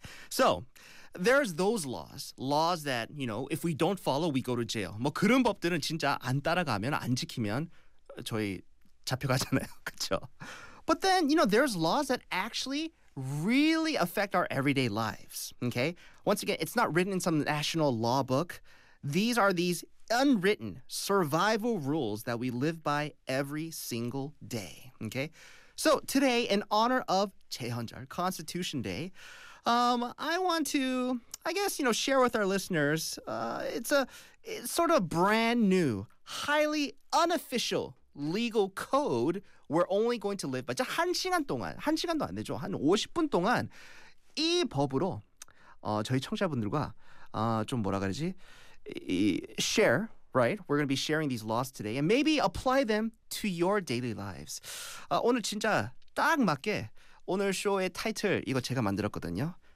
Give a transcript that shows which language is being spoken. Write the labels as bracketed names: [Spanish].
[English] So there's those laws that, you know, if we don't follow, we go to jail. [Korean] 뭐 그런 법들은 진짜 안 따라가면 안 지키면 저희 잡혀가잖아요. 그렇죠? [English] But then, you know, there's laws that actually really affect our everyday lives. Okay? Once again, it's not written in some national law book. These are these unwritten survival rules that we live by every single day. Okay? So today, in honor of 재헌절, Constitution Day, I want to, I guess, you know, share with our listeners, it's sort of brand new, highly unofficial legal code we're only going to live by. [Korean] 자, 한 시간도 안 되죠. 한 50분 동안 이 법으로 저희 청취자분들과 좀 뭐라 그러지? [English] Share, right? We're going to be sharing these laws today and maybe apply them to your daily lives. [Korean] 오늘 진짜 딱 맞게 오늘 쇼의 타이틀 이거 제가 만들었거든요.